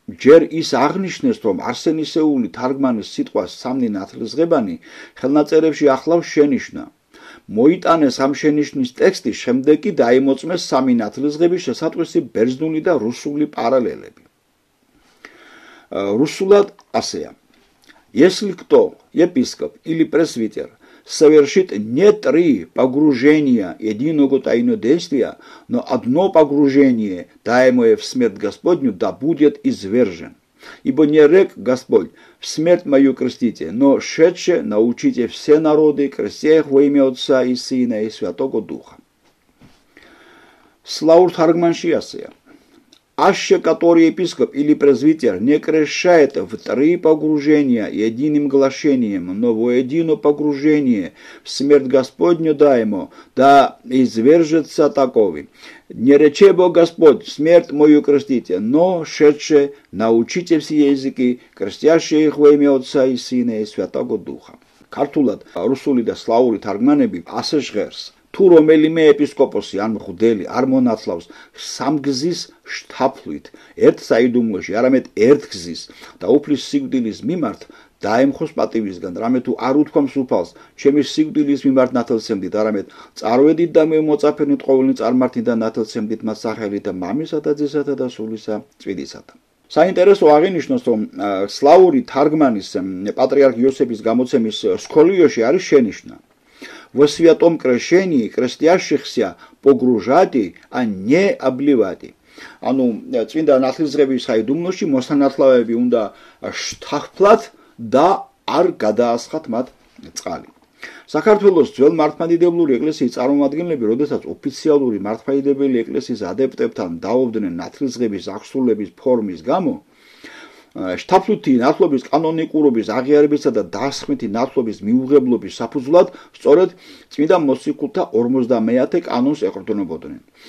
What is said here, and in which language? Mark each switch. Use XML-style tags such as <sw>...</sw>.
<ka>ჯერ ის აღნიშნეს, რომ არსენისეული თარგმანის სიტყვას 3 ნათლისღებანი ხელნაწერებში ახლავს შენიშვნა. მოიტანეს ამ შენიშვნის ტექსტი, შემდეგ კი დაიმოწმეს 3 ნათლისღების შესატყვისი ბერძნული და რუსული პარალელები. რუსულად ასეა:</ka> <ru>Если кто, епископ или пресвитер, совершит не 3 погружения единого тайного действия, но одно погружение, даемое в смерть Господню, да будет извержен. Ибо не рек Господь, в смерть мою крестите, но шедше научите все народы, крестя их во имя Отца и Сына и Святого Духа.</ru> <ka>Слаур Таргманши асея.</ka> <cu>Аще который епископ или презвитер не крещает в 3 погружения единым глашением, но воедино погружение в смерть Господню даемо, да извержется таковый. Не рече Бог Господь, смерть мою крестите, но шедше научите все языки, крестящие их во имя Отца и Сына и Святого Духа.</cu> <ka>Ქართულად რუსული და სლავური თარგმანები ასე ჟღერს. თუ რომელიმე ეპისკოპოსი ან მღვდელი არ მონათლავს სამგზის შთაფლით ერთ საიდუმლოში, არამედ ერთგზის და უფლის სიკვდილის მიმართ დაემხოს პატივისგან, რამე თუ არ უთქვამს უფალს, ჩემი სიკვდილის მიმართ ნათელცემდით, არამედ წარვედით და მემოწაფენით ყოველნი წარმართით და ნათელცემდით მას სახელით და მამისა და ძისათა და სულისა წვიდისათა. საინტერესო აღინიშნოს, რომ სლავური თარგმანის პატრიარქ იოსების გამოცემის სკოლიოში არის შენიშვნა.</ka> <cu>В святом крещении крестящихся погружати, а не обливати.</cu> <ka>Ანუ წმინდა ნათლისღების საიდუმლოში მოსანათლავები უნდა შთახფლათ და არ გადაასხათ მათ წყალი. საქართველოს ძველ მართლმადიდებლური ეკლესიის წარმომადგენლები, როდესაც ოფიციალური მართლმადიდებელი ეკლესიის ადეპტებთან დაობდნენ ნათლისღების აღსრულების ფორმის გამო, შთაფლითი ნათლობის კანონიკურობის აღიარებისა და დასხმითი ნათლობის მიუღებლობის საფუძვლად სწორედ წმინდა მოციქულთა 50-ე კანონს ეყრდნობოდნენ.</ka>